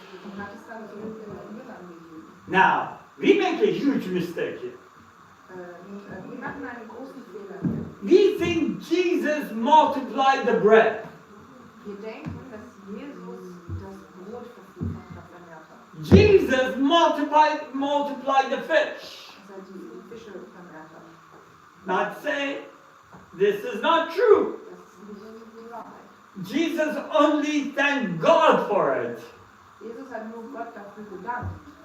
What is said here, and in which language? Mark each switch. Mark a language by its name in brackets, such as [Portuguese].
[German] und hat es dann so den Jüngern gegeben. [English] Now, we make a huge mistake here. [German] Wir machen einen großen Fehler hier. [English] We think Jesus multiplied the bread. [German] Wir denken, dass Jesus das Brot vermehrt hat. [English] Jesus multiplied the fish. [German] Dass die Fische vermehrt hat. [English] Not saying this is not true. [German] Das ist nicht die Wahrheit. [English] Jesus only thanked God for it. [German] Jesus hat nur Gott dafür gedankt.